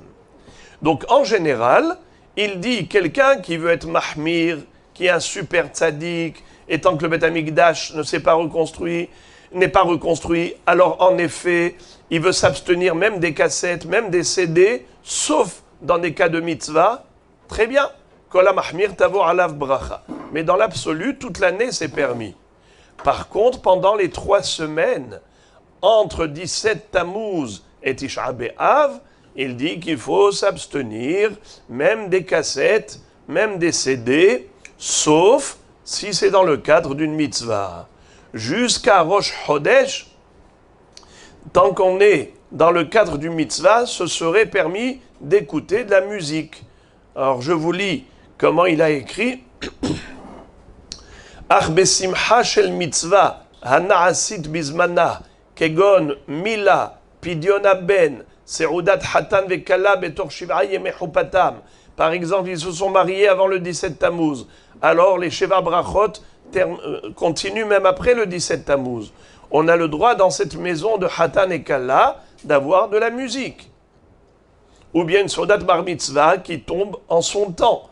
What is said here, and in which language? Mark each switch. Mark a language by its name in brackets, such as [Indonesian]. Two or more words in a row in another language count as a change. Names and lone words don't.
[French] Donc, en général, il dit quelqu'un qui veut être mahmir, qui est un super tzaddik, et tant que le [Hebrew] בית המקדש [French] n'est pas reconstruit, alors en effet, il veut s'abstenir même des cassettes, même des CD, sauf dans des cas de mitzvah, très bien. [Hebrew] כל מחמיר תבוא עליו ברכה. [French] Mais dans l'absolu, toute l'année, c'est permis. Par contre, pendant les 3 semaines, entre 17 Tammuz et Tisha B'Av, il dit qu'il faut s'abstenir, même des cassettes, même des CD, sauf si c'est dans le cadre d'une mitzvah. Jusqu'à Rosh Chodesh, tant qu'on est dans le cadre du mitzvah, ce serait permis d'écouter de la musique. Alors je vous lis comment il a écrit. [Hebrew] אך בשמחה של מצוה הנעשית בזמנה כגון מילה פדיון בן סעודת חתן וכלה בתוך שבעה ימי חופתם. [French] Par exemple, ils se sont mariés avant le 17 Tammuz. Alors les [Hebrew] שבע ברכות [French] continuent même après le 17 Tammuz. On a le droit dans cette maison de Hatan et Kala d'avoir de la musique. Ou bien une [Hebrew] סעודת בר מצוה [French] qui tombe en son temps.